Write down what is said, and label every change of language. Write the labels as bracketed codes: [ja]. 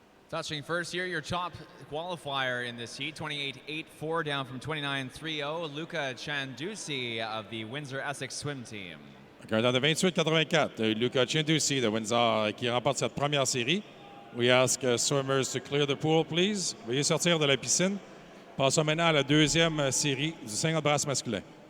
[en] Touching first here, your top qualifier in this heat, 28.84 down from 29.30, Luca Chiendusi of the Windsor Essex Swim Team. [fr] Avec un temps de 28-84, Luca Chiendusi de Windsor qui remporte cette première série. [en] We ask swimmers to clear the pool, please. [fr] Veuillez sortir de la piscine. Passons maintenant à la deuxième série du 50 brasses masculin.